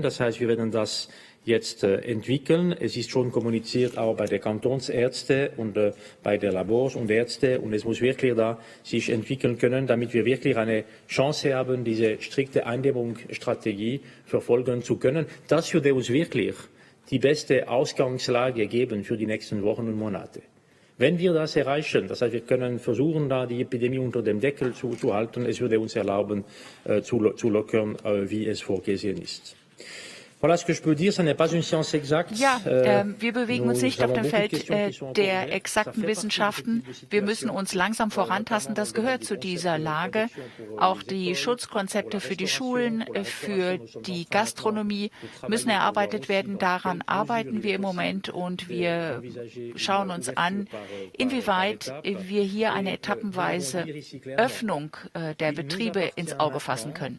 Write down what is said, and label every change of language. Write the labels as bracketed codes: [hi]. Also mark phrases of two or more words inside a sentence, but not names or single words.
[de] Das heißt, wir werden das jetzt entwickeln. Es ist schon kommuniziert auch bei den Kantonsärzten und bei den Labors und Ärzten und es muss wirklich da sich entwickeln können, damit wir wirklich eine Chance haben, diese strikte Eindämmungsstrategie verfolgen zu können. Das würde uns wirklich die beste Ausgangslage geben für die nächsten Wochen und Monate. Wenn wir das erreichen, das heißt, wir können versuchen, da die Epidemie unter dem Deckel zu halten, es würde uns erlauben, zu lockern, wie es vorgesehen ist. [fr] Voilà ce que je peux dire, ce n'est pas une science exacte. [de] Ja, wir bewegen uns nicht auf dem Feld der exakten Wissenschaften. Wir müssen uns langsam vorantasten. Das gehört zu dieser Lage. Auch die Schutzkonzepte für die Schulen, für die Gastronomie müssen erarbeitet werden. Daran arbeiten wir im Moment und wir schauen uns an, inwieweit wir hier eine etappenweise Öffnung der Betriebe ins Auge fassen können.